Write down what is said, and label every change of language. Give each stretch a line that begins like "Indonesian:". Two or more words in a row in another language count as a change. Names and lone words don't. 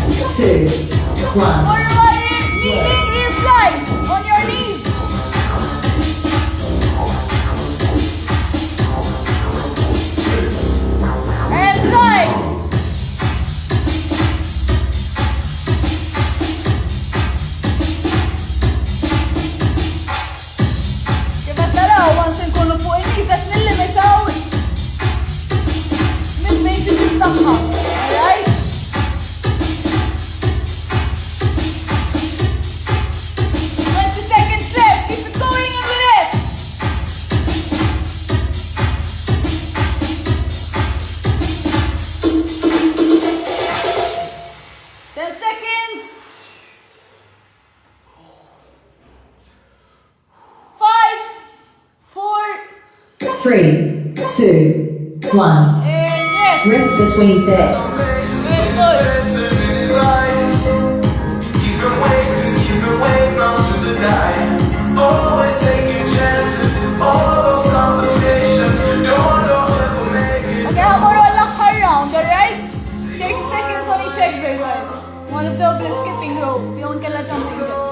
English: 2, 1. Forward, kneeling, rear flies on your knees. And flies.
Maltese: Kif qed naraw once inkunu fuq in-nies qed nillimitaw minn fejn tiġi s-saħħa.
English: Alright? Seconds left. Keep it going on with it. Ten seconds. 5, 4, 3, 2, 1. and rest. Rest between sets. Very good.
Maltese: Okay, ħamorru għall-aħħar round, alright?
English: 30 seconds on each exercise. One of those is skipping rope,
Maltese: jew nkella
English: jumping jacks.